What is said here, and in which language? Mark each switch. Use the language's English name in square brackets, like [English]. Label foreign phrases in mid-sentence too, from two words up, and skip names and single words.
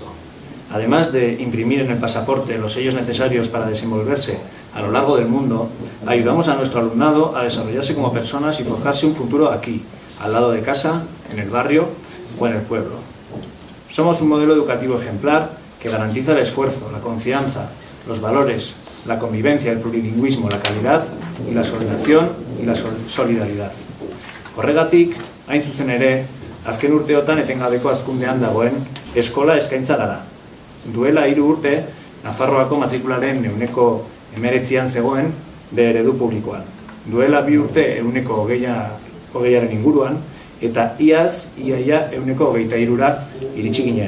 [Spanish] Además de imprimir en el pasaporte los sellos necesarios para desenvolverse a lo largo del mundo, ayudamos a nuestro alumnado a desarrollarse como personas y forjarse un futuro aquí, al lado de casa, en el barrio o en el pueblo. Somos un modelo educativo ejemplar que garantiza el esfuerzo, la confianza, los valores, la convivencia, el plurilingüismo, la calidad y la solidaridad y la solidaridad. [Basque] Horregatik, hain zuzen ere, azken urteotan etengabeko hazkundean dagoen eskola eskaintza gara. Duela 3 urte, Nafarroako matrikularen 19% zegoen D-eredu publikoan. Duela 2 urte 20% inguruan, eta iaz, iaia 23% iritsi ginen.